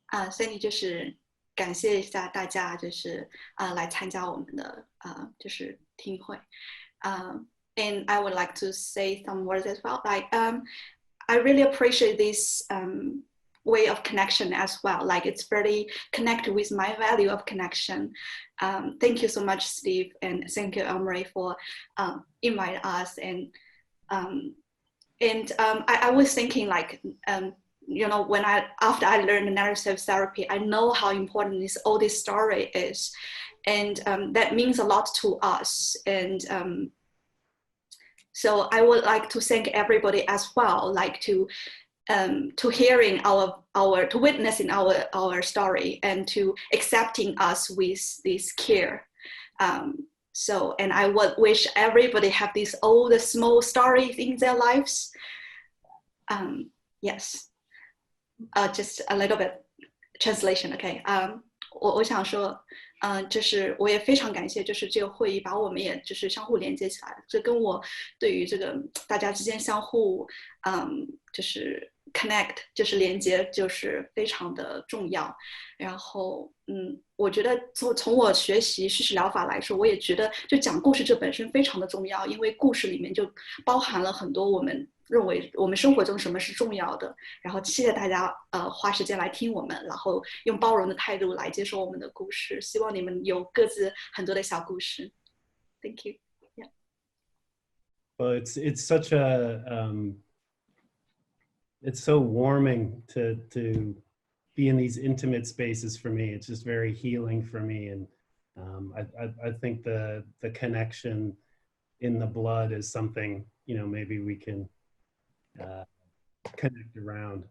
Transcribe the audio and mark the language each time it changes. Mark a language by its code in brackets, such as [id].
[zh] Sandy 就是感谢一下大家，就是来参加我们的就是听会。 [en] And I would like to say some words as well. Like I really appreciate this way of connection as well. Like it's very connected with my value of connection. Thank you so much, Steve, and thank you, Elmarie, for inviting us. And I was thinking like. You know, after I learned narrative therapy, I know how important all this story is, and that means a lot to us. And so I would like to thank everybody as well, like to hearing to witnessing our story and to accepting us with this care. So, and I would wish everybody have all the small stories in their lives. Yes. Just a little bit translation, okay. [zh] 我想说，就是我也非常感谢，就是这个会议把我们也就是相互连接起来了。这跟我对于这个大家之间相互，就是 connect， 就是连接，就是非常的重要。然后，我觉得从我学习叙事疗法来说，我也觉得就讲故事这本身非常的重要，因为故事里面就包含了很多我们认为我们生活中什么是重要的。然后谢谢大家花时间来听我们，然后用包容的态度来接受我们的故事。希望你们有各自很多的小故事。 [en] Thank you. Yeah. Well, it's such a it's so warming to be in these intimate spaces for me. It's just very healing for me, and I think the connection in the blood is something, you know, maybe we can connect around.